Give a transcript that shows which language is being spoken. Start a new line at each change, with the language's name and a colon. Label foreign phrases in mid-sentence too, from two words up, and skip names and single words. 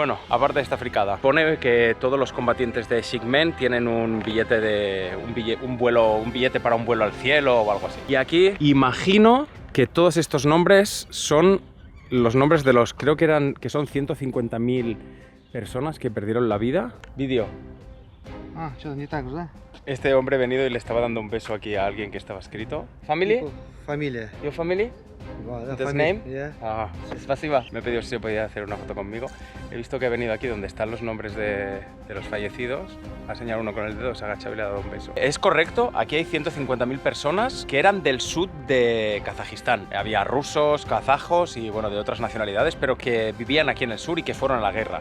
Spanish: Bueno, aparte de esta fricada, pone que todos los combatientes de Sigmen tienen un billete para un vuelo al cielo o algo así. Y aquí imagino que todos estos nombres son los nombres de los, creo que son 150.000 personas que perdieron la vida. Vídeo.
Russian: Ah, что-то не так же.
Spanish: Este hombre ha venido y le estaba dando un beso aquí a alguien que estaba escrito.
English: ¿Family?
Spanish: Familia.
English: ¿Your family? ¿This name? Yeah.
Russian: Ah, спасибо.
Spanish: Me he pedido si se podía hacer una foto conmigo. He visto que ha venido aquí donde están los nombres de los fallecidos. Ha señalado uno con el dedo, se ha agachado y le ha dado un beso. Es correcto, aquí hay 150.000 personas que eran del sur de Kazajistán. Había rusos, kazajos y bueno, de otras nacionalidades, pero que vivían aquí en el sur y que fueron a la guerra.